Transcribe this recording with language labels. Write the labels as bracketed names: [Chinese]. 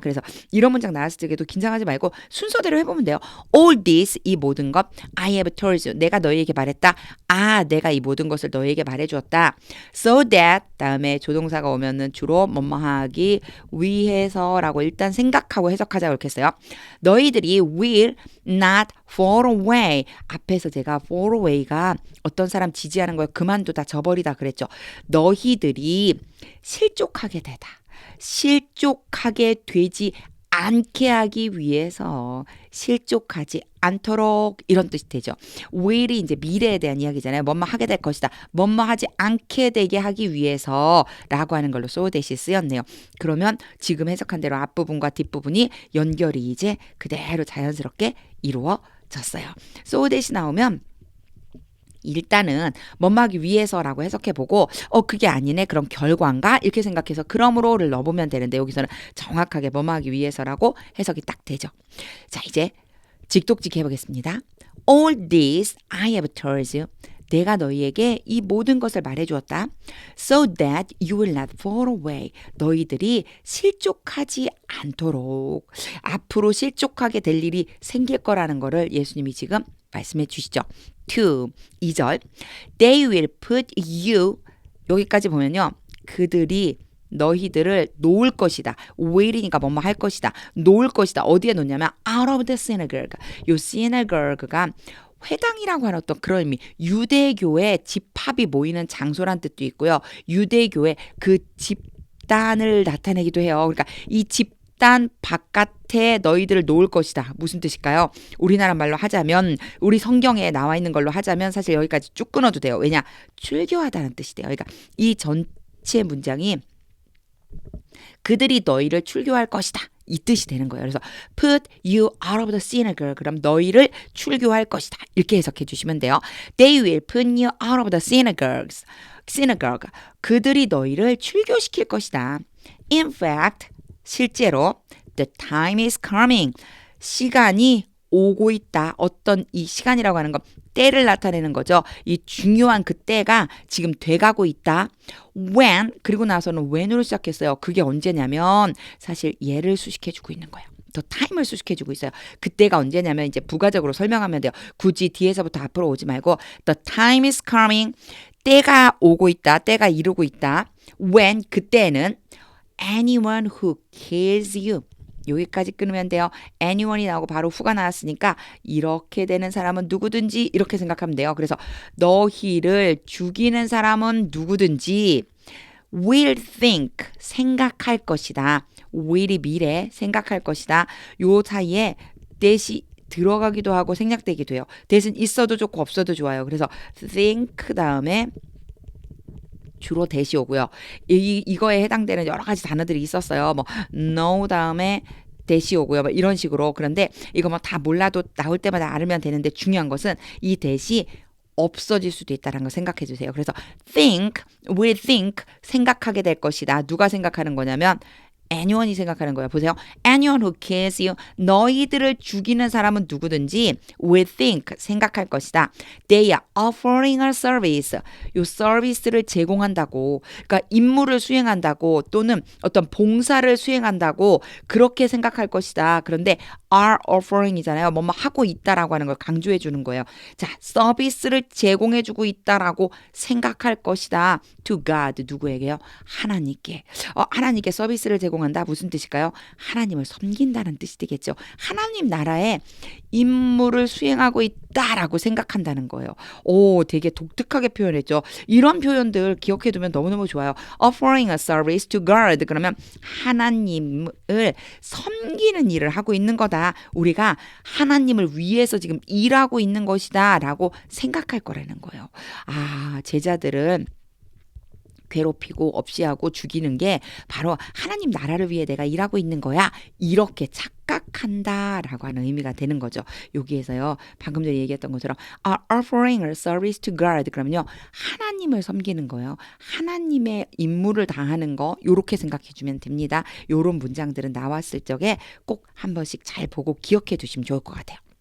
[Korean] 그래서 이런 문장 나왔을 때도 긴장하지 말고 순서대로 해보면 돼요. All this, 이 모든 것. [English] I have told you. [Korean] 내가 너희에게 말했다. 내가 이 모든 것을 너희에게 말해주었다. So that, 다음에 조동사가 오면은 주로 뭐뭐하기 위해서라고 일단 생각하고 해석하자고 이렇게 했어요. [English] 너희들이 will not fall away. [Korean] 앞에서 제가 fall away가 어떤 사람 지지하는 걸 그만두다 저버리다 그랬죠. 너희들이 실족하게 되다. 실족하게 되지 않게 하기 위해서 실족하지 않도록 이런 뜻이 되죠. will이 이제 미래에 대한 이야기잖아요. 뭐뭐 하게 될 것이다. 뭐뭐 하지 않게 되게 하기 위해서라고 하는 걸로 so that이 쓰였네요. 그러면 지금 해석한 대로 앞부분과 뒷부분이 연결이 이제 그대로 자연스럽게 이루어졌어요. so that이 나오면 일단은 뭐뭐 하기 위해서라고 해석해보고 그게 아니네 그럼 결과인가 이렇게 생각해서 그러므로를 넣어보면 되는데 여기서는 정확하게 뭐뭐 하기 위해서라고 해석이 딱 되죠. 자 이제 직독직 해보겠습니다. [English] All this I have told you. [Korean] 내가 너희에게 이 모든 것을 말해주었다. [English] So that you will not fall away. [Korean] 너희들이 실족하지 않도록. 앞으로 실족하게 될 일이 생길 거라는 거를 예수님이 지금 말씀해 주시죠. 2절 [English] They will put you [Korean] 여기까지 보면요. 그들이 너희들을 놓을 것이다. will이니까 뭐뭐 할 것이다. 놓을 것이다. 어디에 놓냐면 [English] out of the synagogue. [Korean] 요 synagogue가 회당이라고 하는 어떤 그런 의미, 유대교의 집합이 모이는 장소란 뜻도 있고요. 유대교의 그 집단을 나타내기도 해요. 그러니까 이 집단 바깥에 너희들을 놓을 것이다. 무슨 뜻일까요? 우리나라 말로 하자면 우리 성경에 나와 있는 걸로 하자면 사실 여기까지 쭉 끊어도 돼요. 왜냐? 출교하다는 뜻이 돼요. 그러니까 이 전체 문장이 그들이 너희를 출교할 것이다. 이 뜻이 되는 거예요. [English] 그래서 put you out of the synagogue. [Korean] 그럼 너희를 출교할 것이다. 이렇게 해석해 주시면 돼요. [English] They will put you out of the synagogues. synagogue. [Korean] 그들이 너희를 출교시킬 것이다. [English] In fact, 실제로 the time is coming. [Korean] 시간이 오고 있다. 어떤 이 시간이라고 하는 건 때를 나타내는 거죠. 이 중요한 그 때가 지금 돼가고 있다. When 그리고 나서는 when으로 시작했어요. 그게 언제냐면 사실 얘를 수식해주고 있는 거예요. 더 타임을 수식해주고 있어요. 그때가 언제냐면 이제 부가적으로 설명하면 돼요. 굳이 뒤에서부터 앞으로 오지 말고 [English] the time is coming. [Korean] 때가 오고 있다. 때가 이루고 있다. [English] When 그때는 anyone who kills you. [Korean] 여기까지 끊으면 돼요. anyone이 나오고 바로 who가 나왔으니까 이렇게 되는 사람은 누구든지 이렇게 생각하면 돼요. 그래서 너희를 죽이는 사람은 누구든지 [English] will think [Korean] 생각할 것이다. will이 미래 생각할 것이다. 요 사이에 that이 들어가기도 하고 생략되기도 해요. that은 있어도 좋고 없어도 좋아요. 그래서 think 다음에 주로 that이 오고요. 이거에 해당되는 여러 가지 단어들이 있었어요. 뭐 know 다음에 that이 오고요. 뭐 이런 식으로. 그런데 이거 뭐 다 몰라도 나올 때마다 알면 되는데 중요한 것은 이 that이 없어질 수도 있다는 걸 생각해 주세요. 그래서 think, will think 생각하게 될 것이다. 누가 생각하는 거냐면 anyone이 생각하는 거예요. [English] 보세요. anyone who kills you. [Korean] 너희들을 죽이는 사람은 누구든지 [English] will think [Korean] 생각할 것이다. [English] They are offering a service. [Korean] 요 서비스를 제공한다고. 그러니까 임무를 수행한다고 또는 어떤 봉사를 수행한다고 그렇게 생각할 것이다. 그런데 are offering이잖아요. 뭐뭐 하고 있다라고 하는 걸 강조해 주는 거예요. 자, 서비스를 제공해 주고 있다라고 생각할 것이다. To God. 누구에게요? 하나님께. 하나님께 서비스를 제공한다. 무슨 뜻일까요? 하나님을 섬긴다는 뜻이 되겠죠. 하나님 나라에 임무를 수행하고 있다라고 생각한다는 거예요. 오, 되게 독특하게 표현했죠. 이런 표현들 기억해 두면 너무너무 좋아요. [English] Offering a service to God. [Korean] 그러면 하나님을 섬기는 일을 하고 있는 거다. 우리가 하나님을 위해서 지금 일하고 있는 것이다 라고 생각할 거라는 거예요. 아, 제자들은 괴롭히고 없이하고 죽이는 게 바로 하나님 나라를 위해 내가 일하고 있는 거야. 이렇게 착각한다라고 하는 의미가 되는 거죠. 여기에서요. 방금 전에 얘기했던 것처럼 [English] are offering a service to God. [Korean] 그러면요. 하나님을 섬기는 거예요. 하나님의 임무를 다하는 거 이렇게 생각해 주면 됩니다. 이런 문장들은 나왔을 적에 꼭 한 번씩 잘 보고 기억해 두시면 좋을 것 같아요.